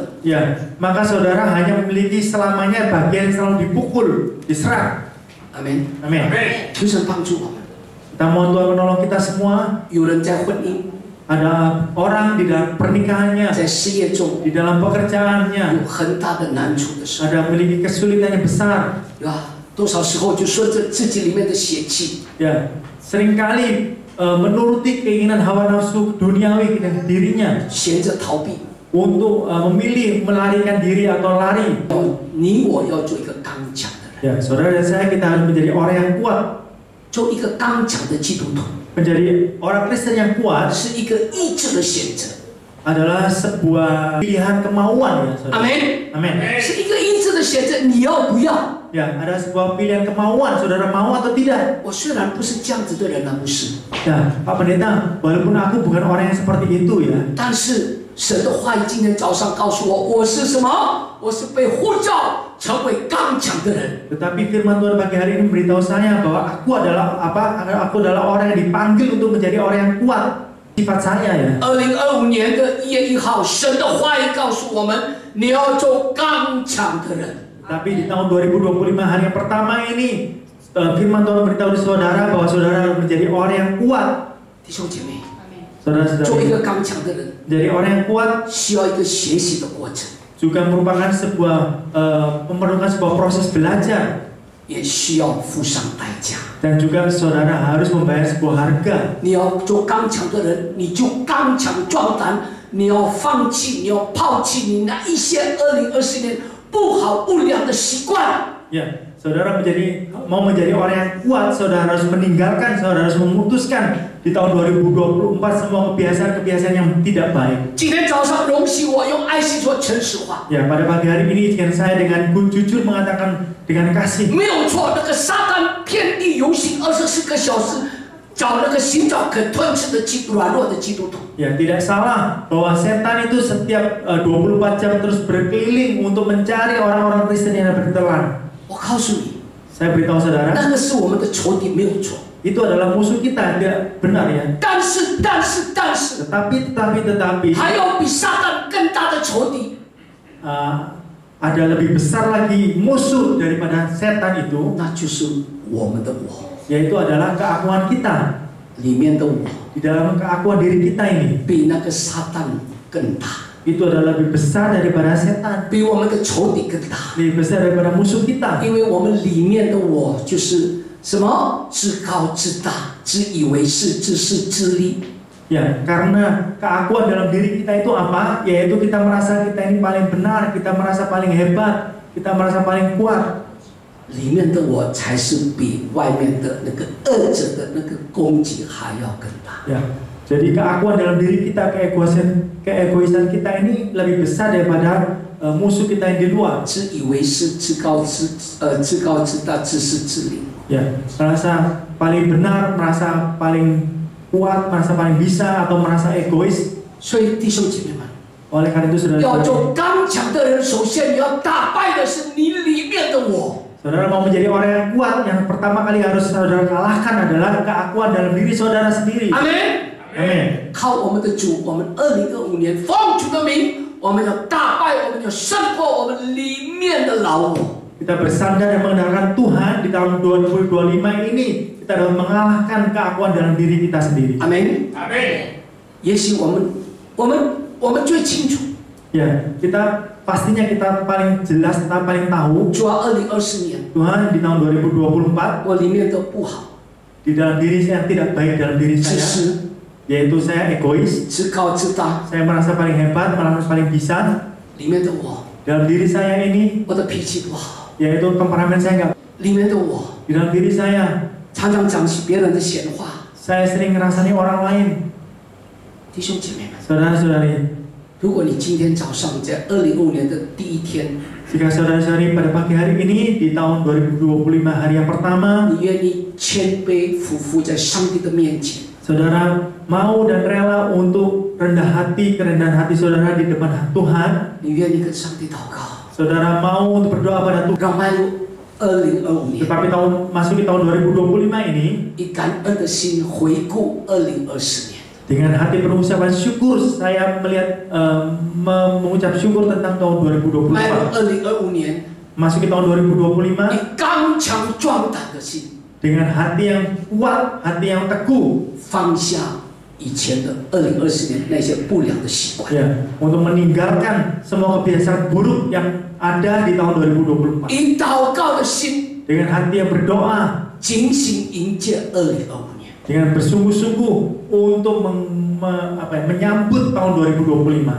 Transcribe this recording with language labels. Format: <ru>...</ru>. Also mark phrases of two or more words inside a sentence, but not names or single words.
<id>ya, maka saudara hanya memiliki selamanya bagian yang selalu dipukul, diserang.</id> <zh>阿门。</zh> <id>Amin.</id> <zh>求神帮助我们。</zh> <id>Kita mohon Tuhan menolong kita semua.</id> <zh>有人在婚姻、</zh> <id>Ada orang di dalam pernikahannya,</id> <zh>在事业中</zh> <id>di dalam pekerjaannya,</id> <zh>有很大的难处的时候，</zh> <id>ada memiliki kesulitan yang besar.</id> <zh>多少时候就顺着自己里面的血气，</zh> <id>Ya, seringkali menuruti keinginan hawa nafsu duniawi dirinya</id> <zh>选择逃避。</zh> <id>untuk memilih melarikan diri atau lari.</id> <zh>你我要做一个刚强的人，</zh> <id>Ya, saudara dan saya, kita harus menjadi orang yang kuat,</id> <zh>做一个刚强的基督徒，</zh> <id>menjadi orang Kristen yang kuat</id> <zh>是一个意志的选择。</zh> <id>adalah sebuah pilihan kemauan ya,</id> <zh>阿</zh> <id>saudara.</id> <zh>门。</zh> <id>Amin.</id> <zh>是一个意志的选择，你要不要？</zh> <id>Ya, ada sebuah pilihan kemauan, saudara mau atau tidak.</id> <zh>我虽然不是这样子的人啊，牧师，</zh> <id>Ya, Pak Pendeta, walaupun aku bukan orang yang seperti itu ya,</id> <zh>但是神的话语今天早上告诉我，我是什么？我是被呼召成为刚强的人。</zh> <id>tetapi firman Tuhan pagi hari ini memberitahu saya bahwa aku adalah Aku adalah orang yang dipanggil untuk menjadi orang yang kuat. Sifat saya ya.</id> <zh>2025 年的1月1号，神的话语告诉我们，你要做刚强的人。</zh> <id>Tapi di tahun 2025 hari yang pertama ini, firman Tuhan memberitahu di saudara bahwa saudara harus menjadi orang yang kuat.</id> <zh>弟兄姐妹，</zh> <id>Saudara-saudara,</id> <zh>做一个刚强的人，</zh> <id>jadi orang yang kuat</id> <zh>需要一个学习的过程，</zh> <id>juga merupakan memerlukan sebuah proses belajar</id> <zh>也需要付上代价。</zh> <id>dan juga saudara harus membayar sebuah harga.</id> <zh>你要做刚强的人，你就刚强壮胆，你要放弃，你要抛弃你那一些2020年不好不良的习惯。</zh> <id>Ya, saudara mau menjadi orang yang kuat, saudara harus meninggalkan, saudara harus memutuskan di tahun 2024 semua kebiasaan-kebiasaan yang tidak baik.</id> <zh>今天早上容许我用爱心说诚实话，</zh> <id>Ya, pada pagi hari ini izinkan saya dengan jujur mengatakan dengan kasih.</id> <zh>没有错。那个撒旦遍地游行24个小时，寻找可吞吃的软弱的基督徒。</zh> <id>Ya, tidak salah bahwa setan itu setiap 24 jam terus berkeliling untuk mencari orang-orang Kristen yang dapat ditelan.</id> <zh>我告诉你，</zh> <id>Saya beritahu saudara,</id> <zh>那个是我们的仇敌，没有错。</zh> <id>itu adalah musuh kita, tidak benar ya.</id> <zh>但是，</zh> <id>Tetapi</id> <zh>还有比撒旦更大的仇敌，</zh> <id>ada lebih besar lagi musuh daripada setan itu,</id> <zh>那就是我们的我，</zh> <id>yaitu adalah keakuan kita.</id> <zh>里面的我</zh> <id>Di dalam keakuan diri kita ini,</id> <zh>比那个撒旦更大，</zh> <id>itu adalah lebih besar daripada setan,</id> <zh>比我们的仇敌更大。</zh> <id>lebih besar daripada musuh kita.</id> <zh>因为我们里面的我就是什么？自高自大，自以为是，自私自利。</zh> <id>Ya, karena keakuan dalam diri kita itu apa? Yaitu kita merasa kita ini paling benar, kita merasa paling hebat, kita merasa paling kuat.</id> <zh>里面的我才是比外面的那个恶者的那个攻击还要更大。</zh> <id>Ya, jadi keakuan dalam diri kita, keegoisan kita ini lebih besar daripada musuh kita yang di luar.</id> <zh>自以为是，自高自大，自私自利。</zh> <id>Ya, merasa paling benar, merasa paling kuat, merasa paling bisa atau merasa egois.</id> <zh>所以弟兄姐妹们，</zh> <id>Oleh karena itu</id> <zh>要</zh> <id>saudara-saudara,</id> <zh>做刚强的人，首先你要打败的是你里面的我。</zh> <id>saudara mau menjadi orang yang kuat, yang pertama kali harus saudara kalahkan adalah keakuan dalam diri saudara sendiri.</id> <zh>阿门。</zh> <id>Amin.</id> <zh>靠我们的主，我们2025年奉主的名，我们要打败，我们要胜过我们里面的老我。</zh> <id>Kita bersandar dan mengandalkan Tuhan di tahun 2025 ini, kita dapat mengalahkan keakuan dalam diri kita sendiri.</id> <zh>阿门。</zh> <id>Amin.</id> <zh>也许我们最清楚，</zh> <id>Ya, pastinya kita paling jelas, kita paling tahu</id> <zh>主啊，2024年</zh> <id>Tuhan di tahun 2024</id> <zh>我里面的不好，</zh> <id>di dalam diri saya yang tidak baik dalam diri</id> <zh>自</zh> <id>saya,</id> <zh>私、</zh> <id>yaitu saya egois,</id> <zh>自高自大，</zh> <id>saya merasa paling hebat, merasa paling bisa.</id> <zh>里面的我，</zh> <id>Dalam diri saya ini,</id> <zh>我的脾气不好，</zh> <id>yaitu temperamen saya enggak.</id> <zh>里面的我</zh> <id>Di dalam diri saya,</id> <zh>常常讲起别人的闲话。</zh> <id>saya sering ngerasani orang lain.</id> <zh>弟兄姐妹们，</zh> <id>Saudara-saudari,</id> <zh>如果你今天早上在2025年的第一天，</zh> <id>jika saudara-saudari pada pagi hari ini di tahun 2025 hari yang pertama,</id> <zh>你愿意谦卑俯伏在上帝的面前，</zh> <id>saudara mau dan rela untuk rendah hati, kerendahan hati saudara di depan Tuhan,</id> <zh>你愿意跟上帝祷告，</zh> <id>saudara mau untuk berdoa pada Tuhan.</id> <zh>让迈入2025年，</zh> <id>Tetapi masuki tahun 2025 ini</id> <zh>以感恩的心回顾2024年。</zh> <id>dengan hati penuh ucapan syukur, saya melihat mengucap syukur tentang tahun</id> <zh>迈入</zh> <id>2024.</id> <zh>2025年，</zh> <id>Masuki tahun 2025</id> <zh>以刚强壮胆的心，</zh> <id>dengan hati yang kuat, hati yang teguh,</id> <zh>放下以前的2024年那些不良的习惯，</zh> <id>ya, untuk meninggalkan semua kebiasaan buruk yang ada di tahun 2024.</id> <zh>以祷告的心，</zh> <id>Dengan hati yang berdoa,</id> <zh>警醒迎接2025年。</zh> <id>dengan bersungguh-sungguh untuk menyambut tahun 2025.</id>